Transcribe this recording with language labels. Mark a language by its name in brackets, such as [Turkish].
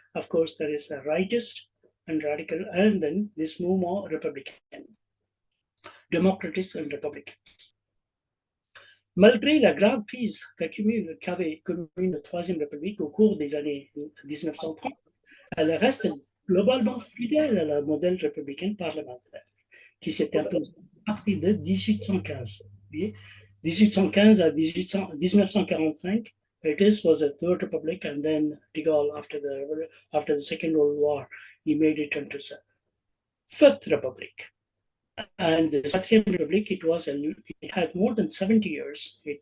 [English] Of course, there is a rightist and radical, and then this move more Republican, démocratiste and Republican. [French] Malgré la grave crise qu'avait connue la Troisième République au cours des années 1930, elle reste globalement fidèle à la modèle républicaine parlementaire qui s'est imposée à partir de 1815. [English] 1815 à 1945, it was a Third Republic, and then de Gaulle, after the Second World War, he made it into the Fifth Republic. And the Second Republic, it had more than 70 years.